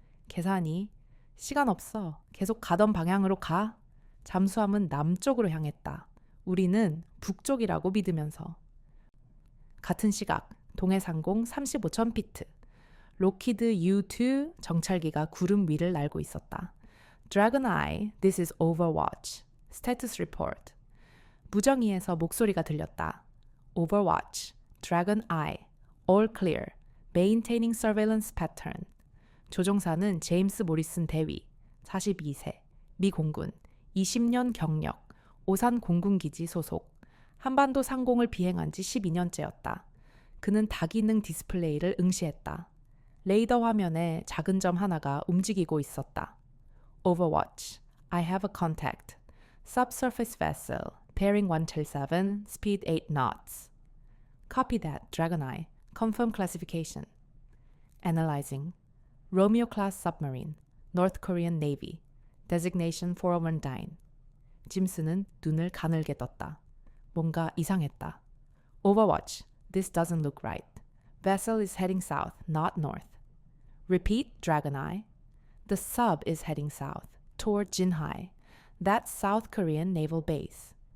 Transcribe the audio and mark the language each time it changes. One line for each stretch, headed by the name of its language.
Korean: 계산이 시간 없어. 계속 가던 방향으로 가. 잠수함은 남쪽으로 향했다. 우리는 북쪽이라고 믿으면서. 같은 시각 동해상공 35,000피트. 로키드 U-2 정찰기가 구름 위를 날고 있었다.
English: Dragon Eye, this is Overwatch. Status report.
Korean: 무정이에서 목소리가 들렸다.
English: Overwatch, Dragon Eye, all clear. Maintaining surveillance pattern.
Korean: 조종사는 제임스 모리슨 대위, 42세, 미 공군, 20년 경력, 오산 공군기지 소속, 한반도 상공을 비행한 지 12년째였다. 그는 다기능 디스플레이를 응시했다. 레이더 화면에 작은 점 하나가 움직이고 있었다.
English: Overwatch, I have a contact. Subsurface vessel, bearing 177, speed 8 knots. Copy that, Dragon Eye. Confirm classification. Analyzing. Romeo-class submarine, North Korean Navy. Designation 419.
Korean: 짐스는 눈을 가늘게 떴다. 뭔가 이상했다.
English: Overwatch, this doesn't look right. Vessel is heading south, not north. Repeat, Dragon Eye. The sub is heading south, toward Jinhae. That's South Korean naval base.